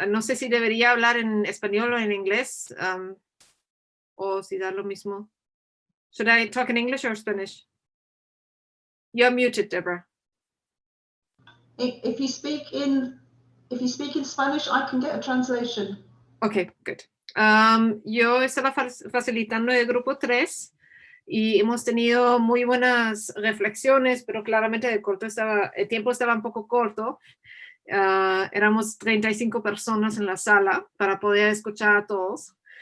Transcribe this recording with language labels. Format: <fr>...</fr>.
<es>No sé si debería hablar en español o en inglés, o si da lo mismo.</es> <en>Should I talk in English or Spanish? You're muted, Debra. If you speak in Spanish, I can get a translation. Okay, good.</en> <es>Yo estaba facilitando el grupo 3 y hemos tenido muy buenas reflexiones, pero claramente el tiempo estaba un poco corto. Éramos 35 personas en la sala para poder escuchar a todos.</es>